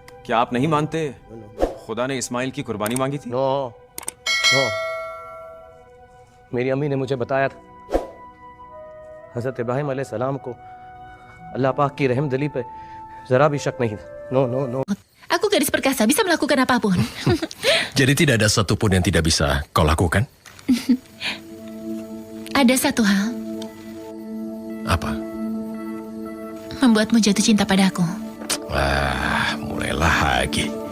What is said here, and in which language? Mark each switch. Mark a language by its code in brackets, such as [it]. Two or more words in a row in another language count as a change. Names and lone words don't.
[hi] क्या आप नहीं मानते खुदा ने इस्माइल की कुर्बानी मांगी थी? [en] no no, [hi] मेरी अम्मी ने मुझे बताया था हजरत इब्राहिम अलैहिस्सलाम को अल्लाह पाक की रहमदिली पे जरा भी शक नहीं था. [en] no no no. [id] Aku gadis perkasa, bisa melakukan apapun. Jadi tidak ada satupun yang tidak bisa kau lakukan? Ada satu hal, Apa? membuatmu jatuh cinta padaku. Wah, mulailah lagi.